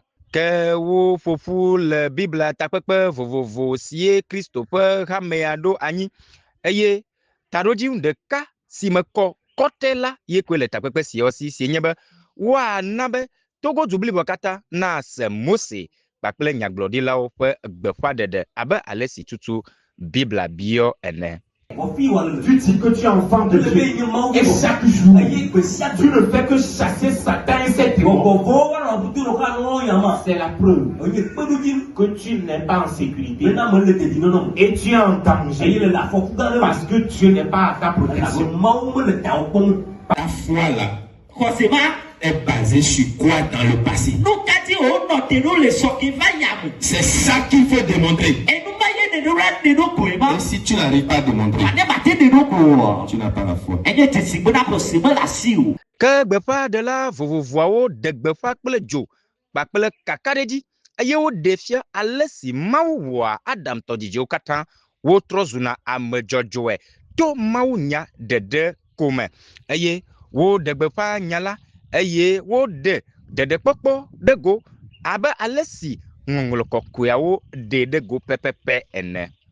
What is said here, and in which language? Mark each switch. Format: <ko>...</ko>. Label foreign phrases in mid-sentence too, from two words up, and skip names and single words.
<ee>Ke wo ƒoƒu le Biblia takpekpe vovovo sie Kristo ƒe hamea ɖo anyi eye taɖodzinu ɖeka si me kɔ kɔtɛ la ye koe le takpekpe siawo si nye be woana be Togo du blibo katã nase Mose kpakple nyagblɔɖilawo ƒe gbeƒãɖeɖe abe ale si tutu Biblia biɔ ene.</ee> <fr>Tu dis que tu es enfant de Dieu et chaque jour tu ne fais que chasser Satan et ses démons. C'est la preuve que tu n'es pas en sécurité et tu es en danger parce que Dieu n'est pas à ta protection. Ta foi là, est basée sur quoi dans le passé? C'est ça qu'il faut démontrer. Et si tu n'arrives pas à démontrer, tu n'as pas la foi.</fr> <ee>Ke gbeƒãɖela vovovoawo ɖe gbeƒã kple dzo kpakple kakaɖedzi eye woɖe fia ale si Mawu wɔa Adam tɔ dzidziwo katã wotrɔ zuna ame dzɔdzɔe to mawunya ɖeɖe ko me eye woɖe gbeƒã nya la eye woɖe ɖeɖekpɔkpɔ ɖe go abe ale si ŋɔŋlɔ kɔkɔeawo ɖe ɖe go pɛpɛpɛ ene.</ee>